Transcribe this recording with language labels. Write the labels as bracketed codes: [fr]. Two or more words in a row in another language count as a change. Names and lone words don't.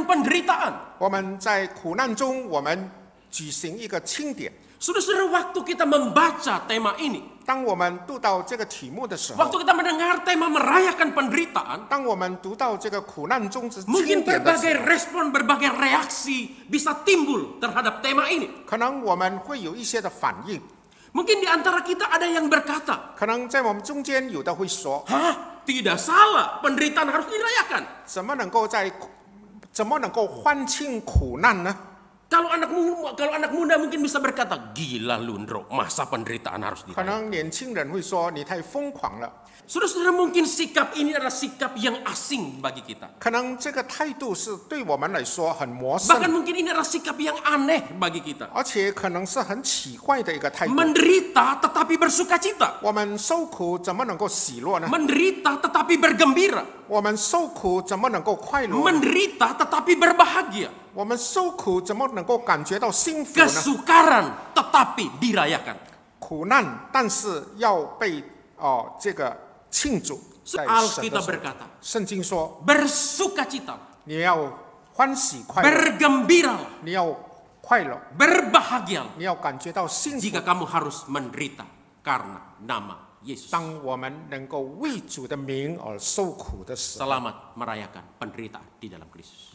[id] penderitaan. [zh] 我们在苦难中，我们举行一个庆典。 [id] Saudara-saudara, waktu kita membaca tema ini, [zh] 当我们读到这个题目的时候， [id] waktu kita mendengar tema merayakan penderitaan, [zh] 当我们读到这个苦难中之 [id] mungkin [zh] 庆典的时 [id] berbagai [zh] 候， [id] respon, berbagai reaksi bisa timbul terhadap tema ini. [zh] 可能我们会有一些的反应。 [id] Mungkin di antara kita ada yang berkata, [zh] 可能在我们中间有的会说， [id] hah, tidak salah, penderitaan harus dirayakan. [zh] 怎么能够欢庆苦难呢？ [id] Kalau anak muda mungkin bisa berkata, gila Lundro, masa penderitaan harus [zh] 可 [id] dirayakan. [zh] 能年轻人会说你太疯狂了。 [id] Saudara-saudara, mungkin sikap ini adalah sikap yang asing bagi kita. [zh] 可能这个态度是对我们来说很陌 [id] Bahkan [zh] 生， [id] mungkin ini adalah sikap yang aneh bagi kita. [zh] 而且可能是很奇怪的一个态度。 [id] Menderita tetapi bersuka cita. [zh] 我们受苦怎么能够喜乐呢？ [id] Menderita tetapi bergembira. [zh] 我们受苦怎么能够快乐呢？ [id] Menderita tetapi berbahagia. [zh] 我们受苦怎么能够感觉到幸福呢？ [id] Kesukaran tetapi dirayakan. [zh] 苦难，但是要被这个庆祝。在神的 [id] Alkitab [zh] 手 [id] berkata, [zh] 圣经说， [id] bersuka cita, [zh] 你要欢喜快乐， [id] bergembira, [zh] 你要快乐， [id] berbahagia [zh] 你要感觉到幸福。 [id] jika kamu harus menderita karena nama Yesus. [zh] 当我们能够为主的名而受苦的时候， [id] Selamat merayakan penderitaan di dalam Kristus.